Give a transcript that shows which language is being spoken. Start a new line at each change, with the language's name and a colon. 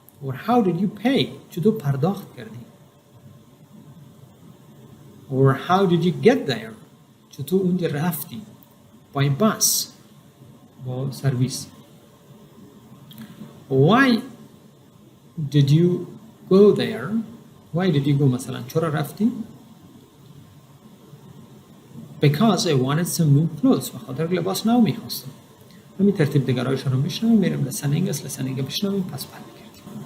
English: Or how did you pay?
Persian: چطور پرداخت کردی؟
English: Or how did you get there?
Persian: چطور اونجا رفتی؟
English: By bus.
Persian: با سرویس.
English: Why did you go there? Why did you go
Persian: مثلا چرا رفتی؟
English: Because I wanted some new clothes.
Persian: بخاطر لباس نو میخواستم. همین ترتیب دیگرایشون رو میشنویم. میریم لسنینگ بشنویم پس برمیگردیم.